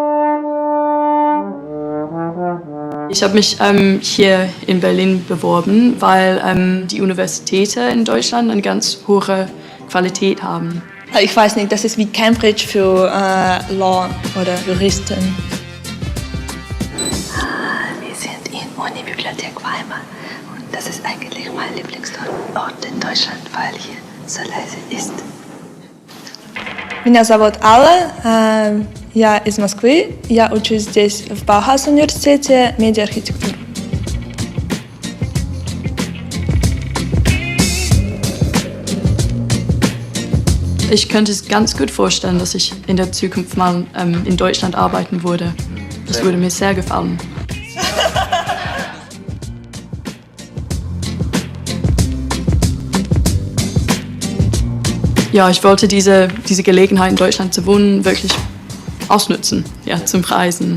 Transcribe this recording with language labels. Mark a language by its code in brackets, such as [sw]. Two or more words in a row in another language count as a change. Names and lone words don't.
[de] Ich habe mich hier in Berlin beworben, weil die Universitäten in Deutschland eine ganz hohe Qualität haben. Ich weiß nicht, das ist wie Cambridge für Law oder Juristen. Wir sind in Uni-Bibliothek Weimar und das ist eigentlich mein Lieblingsort in Deutschland, weil hier so leise ist. [ru] Меня зовут Алла, я из Москвы, я учусь здесь в Баухаус-университете медиа-архитектуру. [de] Ich könnte es ganz gut vorstellen, dass ich in der Zukunft mal in Deutschland arbeiten würde. Das würde mir sehr gefallen. Ja, ich wollte diese Gelegenheit in Deutschland zu wohnen wirklich ausnutzen, ja, zum Reisen.